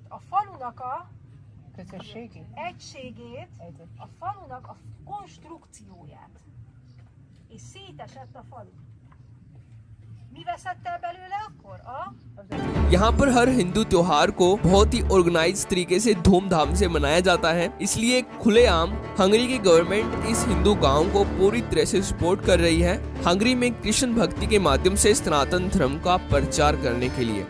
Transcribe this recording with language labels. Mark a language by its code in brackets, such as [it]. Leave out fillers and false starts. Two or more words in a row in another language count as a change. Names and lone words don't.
[hu] A falunak a egységét, a falunak a konstrukcióját. És szétesett a falu. Mi veszett el belőle akkor? [hi] यहाँ पर हर हिंदू त्योहार को बहुत ही ऑर्गेनाइज तरीके से धूमधाम से मनाया जाता है, इसलिए खुलेआम हंगरी की गवर्नमेंट इस हिंदू गांव को पूरी तरह से सपोर्ट कर रही है हंगरी में कृष्ण भक्ति के माध्यम से सनातन धर्म का प्रचार करने के लिए।